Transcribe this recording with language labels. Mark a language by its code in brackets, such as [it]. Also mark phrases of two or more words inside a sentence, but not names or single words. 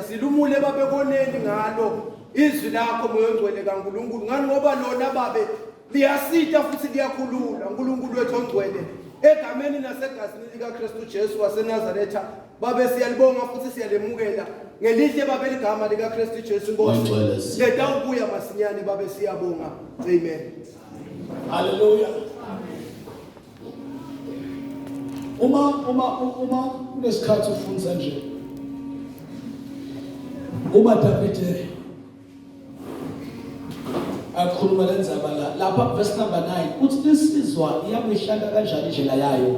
[ss] Silumule babe koneni ngalo izwi lakho moyo ongcwele kaNkulunkulu. Ngani ngoba lona babe liyasita futhi liyakhulula. uNkulunkulu wethu ongcwele egameni nasegazini lika Kristu Jesu waseNazaretha babe siyalibonga futhi siyalemukela ngelihle babe ligama lika Kristu Jesu Nkosi. Leta ukuya masinyane babe siyabonga. Amen. Hallelujah. Uma kunesikhathi ufundisa nje. Uma Davide akhuluma lenzaba lapha [en] verse number 9 [ss] uthi insizwa iyakuyihlaka kanjani indlela yayo.